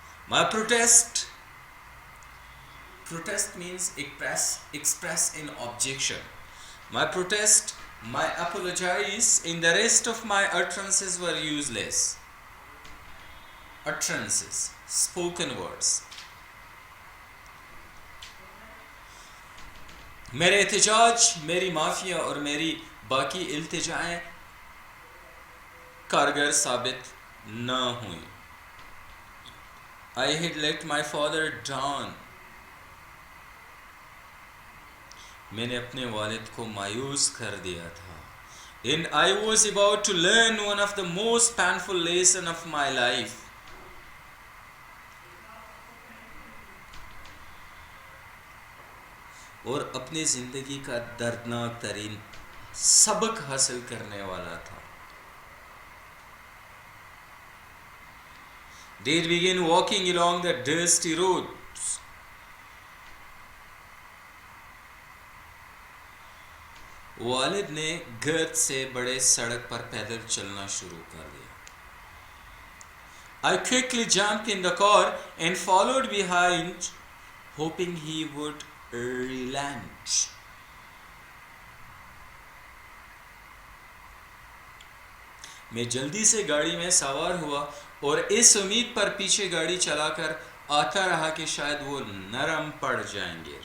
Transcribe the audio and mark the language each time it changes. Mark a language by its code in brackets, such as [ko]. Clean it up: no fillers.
[en] My protest means express in objection. My protest, my apologies, in the rest of my utterances were useless. Utterances, spoken words. [ur] میرے احتجاج، میری معافیہ اور میری باقی التجائیں کارگر ثابت نہ ہوئیں. [en] I had let my father down. [ur] میں نے اپنے والد کو مایوس کر دیا تھا. [en] And I was about to learn one of the most painful lessons of my life. [ur] اور اپنی زندگی کا دردناک ترین سبق حاصل کرنے والا تھا. [en] Dad began walking along the dusty roads. [ur] والد نے گرد سے بڑے سڑک پر پیدل چلنا شروع کر دیا. [en] I quickly jumped in the car and followed behind, hoping he would relent. [ur] میں جلدی سے گاڑی میں سوار ہوا اور اس امید پر پیچھے گاڑی چلا کر آتا رہا کہ شاید وہ نرم پڑ جائیں گے.